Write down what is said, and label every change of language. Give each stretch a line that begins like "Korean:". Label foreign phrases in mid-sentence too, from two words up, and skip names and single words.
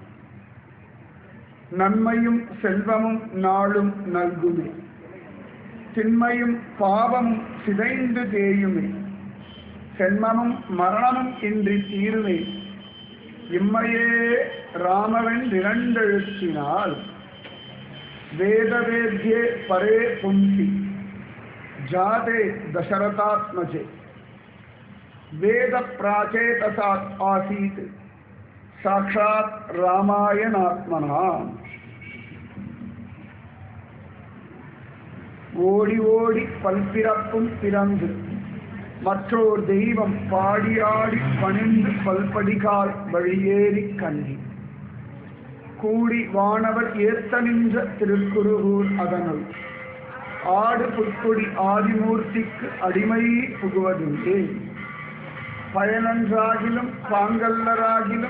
Tamil: நன்மையும் செல்வமும் நாளும் நல்குமே திண்மையும் பாவமும் சிதைந்து தேயுமே சென்மமும் மரணமும் இன்றி தீருமே இம்மையே ராமவன்
Sanskrit: இரண்டெழுத்தினால் वेदवेद्ये परे पुंसि जाते दशरथात्मजे वेद प्राचेतसात् आसीत् साक्षात् रामायणात्मना
Tamil: ஓடி ஓடி பல்பிறப்பும் பிறந்து மற்றோர் தெய்வம் பாடியாடி பணிந்து பல்படிகால் வழியேறி கண்டி கூடி வானவர் ஏத்த நின்ற திருக்குருகூர் அதனுள் ஆடு புட்கொடி ஆதிமூர்த்திக்கு அடிமை புகுவதுண்டே பயனன்றாகிலும் பாங்கல்லராகிலும்